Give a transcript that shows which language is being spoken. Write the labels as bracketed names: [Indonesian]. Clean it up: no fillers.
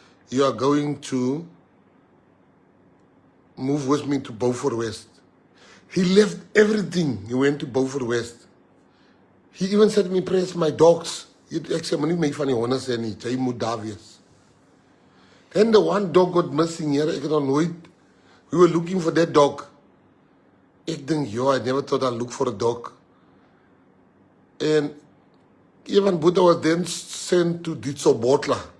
[English] You are going to move with me to Beaufort West. He left everything. He went to Beaufort West. He even said to me, Press, my dogs. [Afrikaans] Ek sê, "Moenie my van die honde sê nie, jy moet daar wees." [English] Then the one dog got missing here. [Afrikaans] Ek het nog nooit. [English] We were looking for that dog. [Afrikaans] Ek dink, [English] I never thought I'd look for a dog. And Ivan Botha was then sent to Ditsobotla.